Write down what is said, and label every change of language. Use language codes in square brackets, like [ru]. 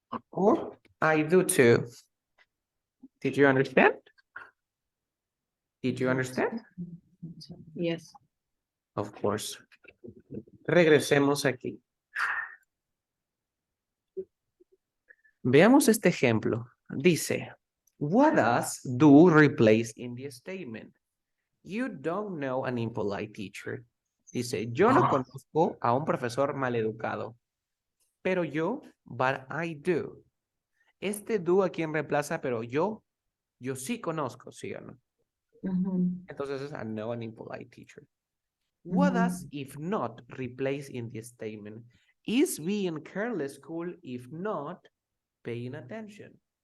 [en] Or I do too. Did you understand? Did you understand? Yes. Of course. [es] Regresemos aquí. Veamos este ejemplo. Dice, [en] What does do replace in the statement? You don't know an impolite teacher. [es] Dice, yo no conozco a un profesor maleducado. Pero yo, [en] but I do. [es] Este do a quién reemplaza, pero yo sí conozco, ¿sí o no? Entonces es [en] I know an impolite teacher. What does if not replace in the statement? Is being careless cool if not paying attention?